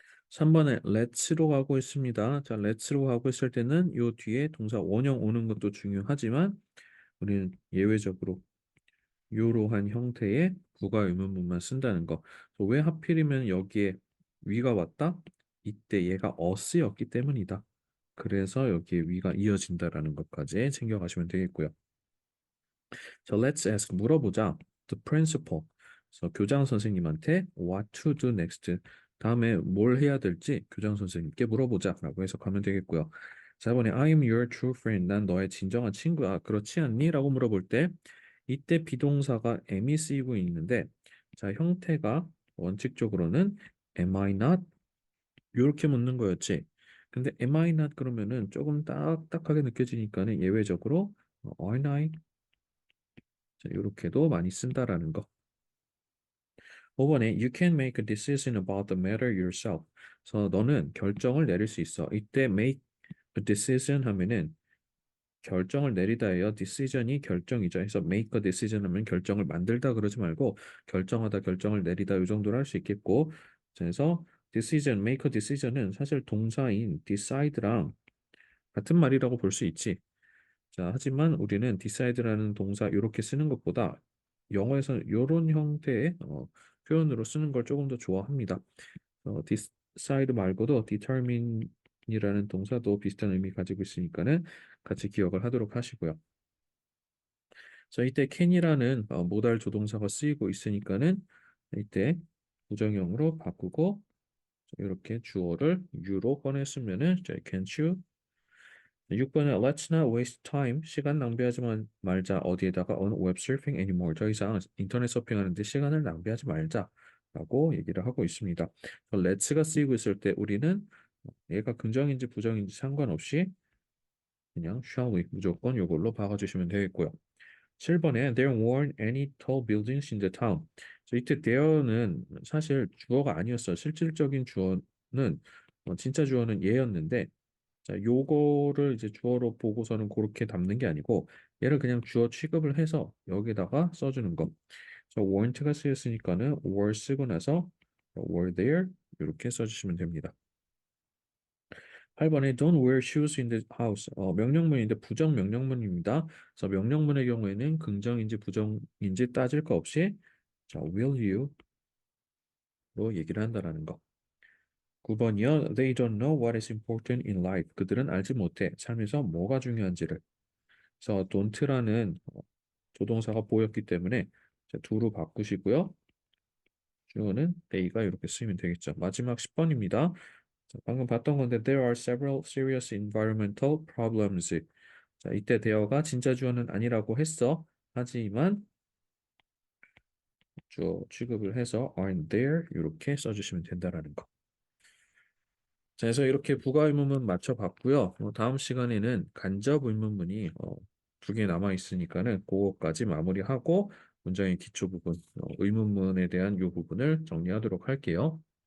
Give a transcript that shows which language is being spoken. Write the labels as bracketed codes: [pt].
[ko] 3번에 let's로 가고 있습니다. 자, let's로 가고 있을 때는 요 뒤에 동사 원형 오는 것도 중요하지만 우리는 예외적으로 요러한 형태의 부가 의문문만 쓴다는 거. 왜 하필이면 여기에 위가 왔다? 이때 얘가 us였기 때문이다. 그래서 여기에 위가 이어진다라는 것까지 챙겨가시면 되겠고요. 자, let's ask 물어보자. [en] The principal. [ko] 그래서 교장 선생님한테 [en] what to do next. [ko] 다음에 뭘 해야 될지 교장 선생님께 물어보자라고 해석하면 되겠고요. [en] 자, 이번에 I am your true friend. [ko] 난 너의 진정한 친구야. 그렇지 않니? 라고 물어볼 때 이때 비동사가 am이 쓰이고 있는데 자, 형태가 원칙적으로는 [en] am I not? [ko] 이렇게 묻는 거였지. 근데 [en] am I not [ko] 그러면은 조금 딱딱하게 느껴지니까는 예외적으로 [en] aren't I? [ko] 자, 이렇게도 많이 쓴다라는 거. [en] 5번에 You can make a decision about the matter yourself. [ko] 그래서 너는 결정을 내릴 수 있어. 이때 make a decision 하면은 결정을 내리다예요. decision이 결정이죠. 그래서 make a decision 하면 결정을 만들다 그러지 말고 결정하다, 결정을 내리다 이 정도로 할 수 있겠고. 그래서 decision, make a decision은 사실 동사인 decide랑 같은 말이라고 볼 수 있지. 자, 하지만 우리는 decide라는 동사 이렇게 쓰는 것보다 영어에서는 이런 형태의 표현으로 쓰는 걸 조금 더 좋아합니다. decide 말고도 determine이라는 동사도 비슷한 의미 가지고 있으니까는 같이 기억을 하도록 하시고요. 자, 이때 can이라는 모달 조동사가 쓰이고 있으니까는 이때 부정형으로 바꾸고 이렇게 주어를 you로 꺼냈으면은 자, [en] can't you [ko] 6번에 [en] Let's not waste time. [ko] 시간 낭비하지 말자. 어디에다가 [en] on web surfing anymore. [ko] 더 이상 인터넷 서핑하는데 시간을 낭비하지 말자라고 얘기를 하고 있습니다. let's가 쓰이고 있을 때 우리는 얘가 긍정인지 부정인지 상관없이 그냥 [en] shall we [ko] 무조건 이걸로 박아주시면 되겠고요. [en] 7번에 There weren't any tall buildings in the town. [ko] 이때 there는 사실 주어가 아니었어요. 실질적인 주어는 진짜 주어는 얘였는데 자, 요거를 이제 주어로 보고서는 그렇게 담는 게 아니고 얘를 그냥 주어 취급을 해서 여기다가 써주는 거. 자, weren't가 쓰였으니까는 were 쓰고 나서 [en] were there [ko] 이렇게 써주시면 됩니다. [en] 8번에 don't wear shoes in the house. [ko] 명령문인데 부정 명령문입니다. 그래서 명령문의 경우에는 긍정인지 부정인지 따질 거 없이 자, [en] will you [ko] 로 얘기를 한다라는 거. 9번이요. [en] They don't know what is important in life. [ko] 그들은 알지 못해. 삶에서 뭐가 중요한지를. 그래서 don't라는 조동사가 보였기 때문에 자, do로 바꾸시고요. 주어는 they가 이렇게 쓰이면 되겠죠. 마지막 10번입니다. 자, 방금 봤던 건데 [en] there are several serious environmental problems. [ko] 자, 이때 there가 진짜 주어는 아니라고 했어. 하지만 주어 취급을 해서 [en] aren't there [ko] 이렇게 써주시면 된다라는 거. 자, 그래서 이렇게 부가 의문문 맞춰봤고요. 다음 시간에는 간접 의문문이 두 개 남아 있으니까는 그거까지 마무리하고 문장의 기초 부분, 의문문에 대한 이 부분을 정리하도록 할게요.